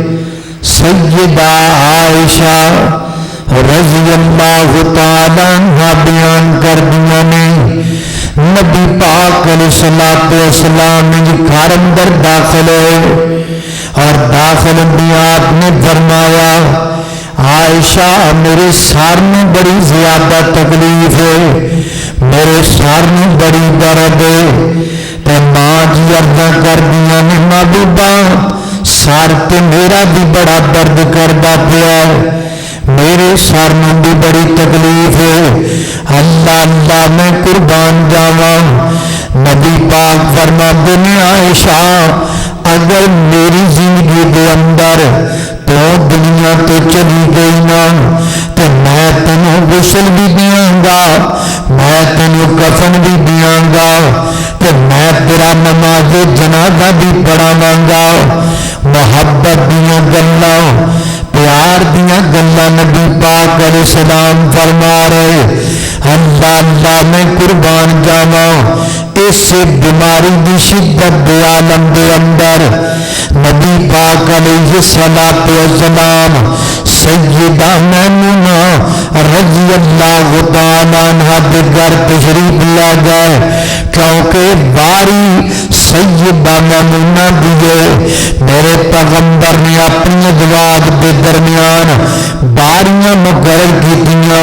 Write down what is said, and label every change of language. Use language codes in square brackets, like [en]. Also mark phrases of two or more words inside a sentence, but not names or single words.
[pa] سیدہ عائشہ رضی اللہ تعالیٰ عنہا بیان کر دیا نے نبی پاک علیہ الصلوۃ والسلام گھر اندر داخل ہوئے اور داخل بھی آپ نے فرمایا عائشہ [ur] میرے سر میں بڑی زیادہ تکلیف ہے، میرے سر میں بڑی درد ہے. [pa] تے ماں جی عرضاں کر دیا نے محبوبہ سر تے میرا بھی بڑا درد کردا پیا، [ur] میرے سر میں بھی بڑی تکلیف ہے. [pa] اللہ اللہ میں قربان جاواں. [ur] نبی پاک فرماتے ہیں [pa] عائشہ اگر میری زندگی دے اندر تو دنیا تو چلی گئی نا تو میں تینوں غسل بھی دیاں گا، میں تینوں کفن بھی دیاں گا، تو میں تیرا نماز جنازہ بھی پڑھاواں گا. محبت دیاں گلاں پیار دیاں گلاں نبی پاک علیہ السلام فرما رہے. اللہ اللہ میں قربان جاواں اس بیماری دی شدت دے عالم دے اندر نبی پاک علیہ الصلوۃ والسلام سیدہ میمونہ رضی اللہ تعالیٰ عنہا دے گھر تشریف لے گئے کیونکہ باری سیدہ میمونہ دیے میرے پیغمبر نے اپنی ازواج دے درمیان باریاں مقرر کیتیاں.